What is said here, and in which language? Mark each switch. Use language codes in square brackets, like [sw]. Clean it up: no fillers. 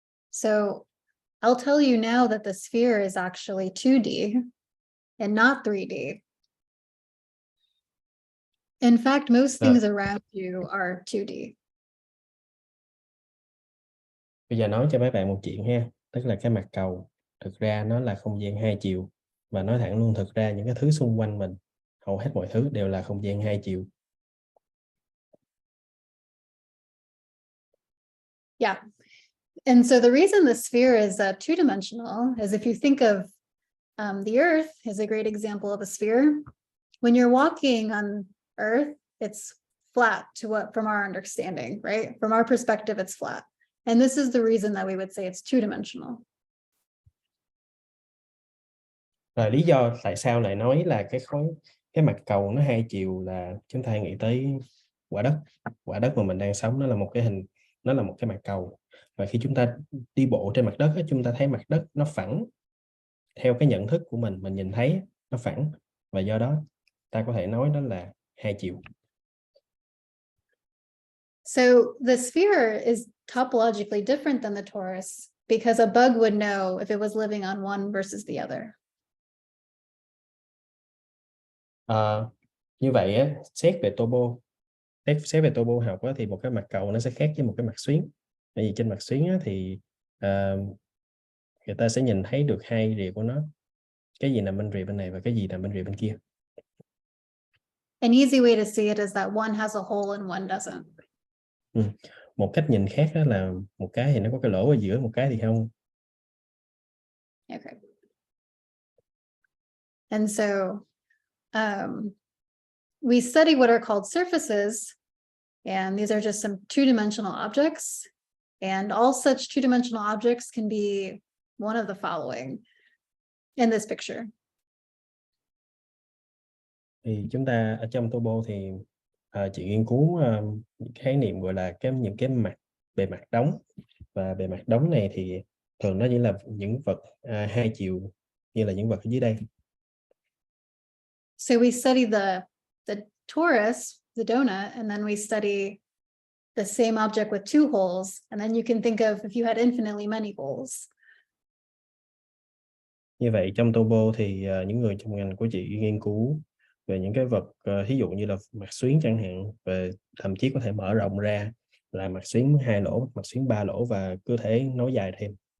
[en] So I'll tell you now that the sphere is actually 2D and not 3D. In fact, most things around you are 2D. [vi] Bây giờ nói cho mấy bạn một chuyện ha, tức là cái mặt cầu thực ra nó là không gian 2 chiều, và nói thẳng luôn, thực ra những cái thứ xung quanh mình, hầu hết mọi thứ đều là không gian 2 chiều. [en] Yeah. And so the reason the sphere is 2-dimensional is if you think of the Earth is a great example of a sphere. When you're walking on Earth, it's flat from our understanding, right? From our perspective, it's flat. And this is the reason that we would say it's 2-dimensional. [vi] Rồi lý do tại sao lại nói là cái mặt cầu nó 2 chiều là chúng ta nghĩ tới quả đất mà mình đang sống, nó là một cái mặt cầu. Và khi chúng ta đi bộ trên mặt đất, chúng ta thấy mặt đất nó phẳng. Theo cái nhận thức của mình nhìn thấy nó phẳng, và do đó ta có thể nói đó là hai chiều. [en] So the sphere is topologically different than the torus because a bug would know if it was living on one versus the other. [vi] Như vậy á, xét về topo học á, thì một cái mặt cầu nó sẽ khác với một cái mặt xuyến. Bởi vì trên mặt xuyến á, thì người ta sẽ nhìn thấy được hai rìa của nó, cái gì nằm bên rìa bên này và cái gì nằm bên rìa bên kia. [en] An easy way to see it is that one has a hole and one doesn't. [vi] Một cách nhìn khác đó là một cái thì nó có cái lỗ ở giữa, một cái thì không. [en] Okay. And so we study what are called surfaces, and these are just some two-dimensional objects. And all such two-dimensional objects can be one of the following in this picture. [vi] Thì chúng ta ở trong topo thì chị nghiên cứu khái niệm gọi là những cái bề mặt đóng, và bề mặt đóng này thì thường nó chỉ là những vật hai chiều như là những vật ở dưới đây. [en] So we study the torus, the donut, and then we study the same object with two holes, and then you can think of if you had infinitely many holes. [vi] Như vậy trong topo thì những người trong ngành của chị nghiên cứu về những cái vật thí dụ như là mặt xuyến chẳng hạn, và thậm chí có thể mở rộng ra là mặt xuyến 2 lỗ, mặt xuyến 3 lỗ và cứ thể nối dài thêm.